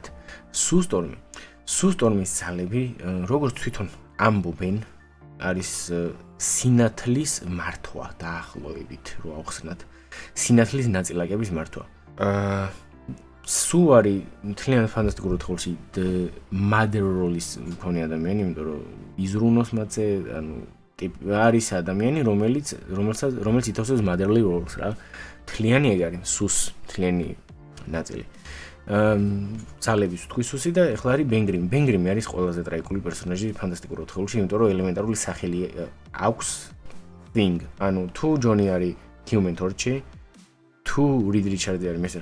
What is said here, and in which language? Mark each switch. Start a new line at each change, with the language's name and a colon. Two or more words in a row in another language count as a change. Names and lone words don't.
Georgian: სუსტორმის ძალები, როგორც თვითონ ამბობენ, არის სინათლის მართვა დაახლოებით, რო ავხსნათ. სინათლის ნაწილაკების მართვა. სუ არის მთლიანად ფანტასტიკური როლში
English: mother role-
Georgian: ის მქონე ადამიანი, იმიტომ რომ იზრუნოს მათზე, ანუ არის ადამიანი, რომელიც ითხოვს
English: motherly roles
Georgian: რა. მთლიანი ეგ არის, სუს მთლიანი ნაწილი. ძალების თქვი სუსი და ეხლა არის ბენგრიმი. ბენგრიმი არის ყველაზე ტრაგიკული პერსონაჟი ფანტასტიკურ ოთხეულში, იმიტომ რომ ელემენტარული სახელი აქვს Thing. ანუ თუ ჯონი არის Human Torch-ი, თუ რიდ რიჩარდი არის Mr.